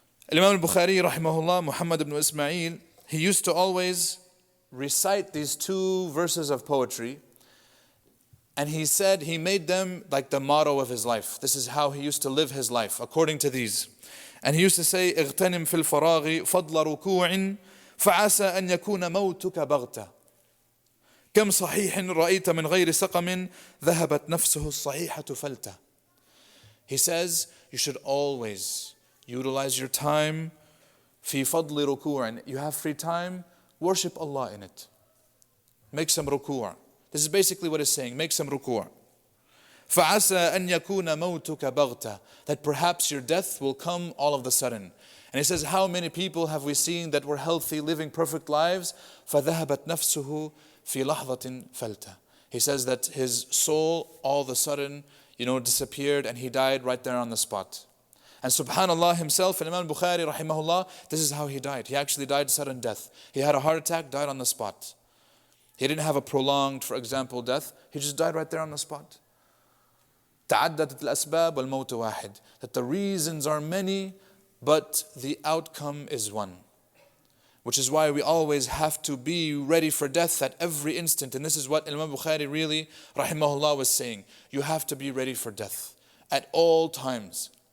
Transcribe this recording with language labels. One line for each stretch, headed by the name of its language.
English: Imam al-Bukhari, rahimahullah, Muhammad ibn Ismail, he used to always recite these 2 verses of poetry. And he said he made them like the motto of his life. This is how he used to live his life, according to these. And he used to say,
Arabic: اغتنم في الفراغ فضل ركوع فعسى أن يكون موتك بغتة كم صحيح رأيت من غير سقم ذهبت نفسه الصحيحة فلتة.
English: He says, you should always utilize your time
Arabic: في فضل ركوع.
English: You have free time, worship Allah in it. Make some ruku'. This is basically what it's saying. Make some ruku'.
Arabic: فَعَسَىٰ أَن يَكُونَ مَوْتُكَ بَغْتَةً.
English: That perhaps your death will come all of the sudden. And he says, how many people have we seen that were healthy, living perfect lives?
Arabic: فَذَهَبَتْ نَفْسُهُ فِي لَحْظَةٍ فَلْتَةٍ.
English: He says that his soul all of a sudden, disappeared and he died right there on the spot. And subhanallah himself, Imam Bukhari rahimahullah, this is how he died. He actually died sudden death. He had a heart attack, died on the spot. He didn't have a prolonged, for example, death. He just died right there on the spot.
Arabic: تعددت الأسباب والموت واحد.
English: That the reasons are many, but the outcome is one. Which is why we always have to be ready for death at every instant. And this is what Imam Bukhari really, rahimahullah, was saying. You have to be ready for death at all times.